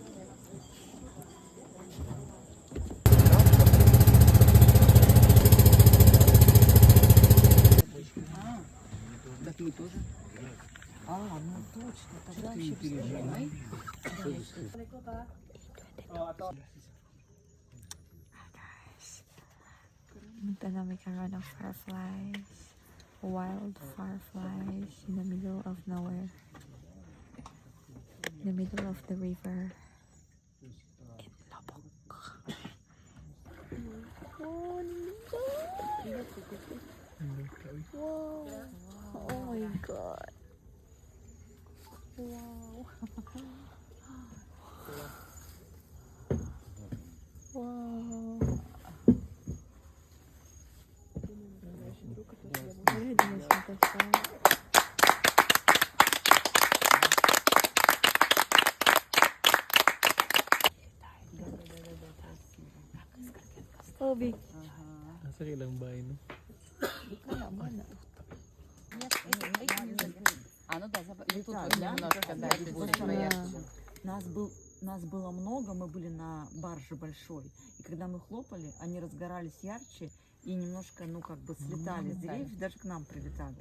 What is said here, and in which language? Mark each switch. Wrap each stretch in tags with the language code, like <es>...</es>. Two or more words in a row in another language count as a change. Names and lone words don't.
<ru>Так мы тоже. Ну точно, тогда вообще переживай.</ru> <tl>Punta namin karoon ng fireflies.</tl> <en>Wild fireflies in the middle of nowhere. In the middle of the river. In Lobok. Oh, wow. Oh my god. Wow. Wow.</en> <tl>Ready na siya kasi.</tl> <en>Oh, big.</en> <tl>Nasa ilang bahay no?</tl> <ru>Ну да, тут немножко, да, будет поярче. Нас было много, мы были на барже большой, и когда мы хлопали, они разгорались ярче и немножко, ну как бы слетали с деревьев, даже к нам прилетали.</ru>